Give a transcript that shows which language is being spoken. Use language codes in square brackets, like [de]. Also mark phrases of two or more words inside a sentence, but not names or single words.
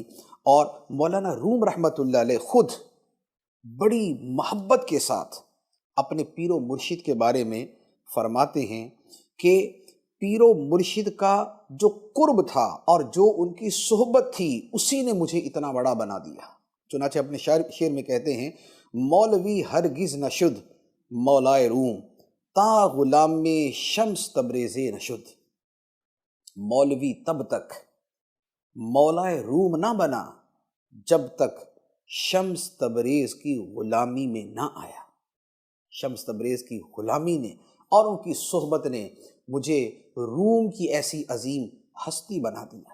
[ur] اور مولانا روم [ar] رحمۃ اللہ علیہ [ur] خود بڑی محبت کے ساتھ اپنے پیر و مرشد کے بارے میں فرماتے ہیں کہ پیر و مرشد کا جو قرب تھا اور جو ان کی صحبت تھی، اسی نے مجھے اتنا بڑا بنا دیا۔ چنانچہ اپنے شعر میں کہتے ہیں، [fa] مولوی ہرگز نشد مولائے روم تا غلام شمس تبریز نشد۔ [ur] مولوی تب تک مولائے روم نہ بنا جب تک شمس تبریز کی غلامی میں نہ آیا۔ شمس تبریز کی غلامی نے اور ان کی صحبت نے مجھے روم کی ایسی عظیم ہستی بنا دیا۔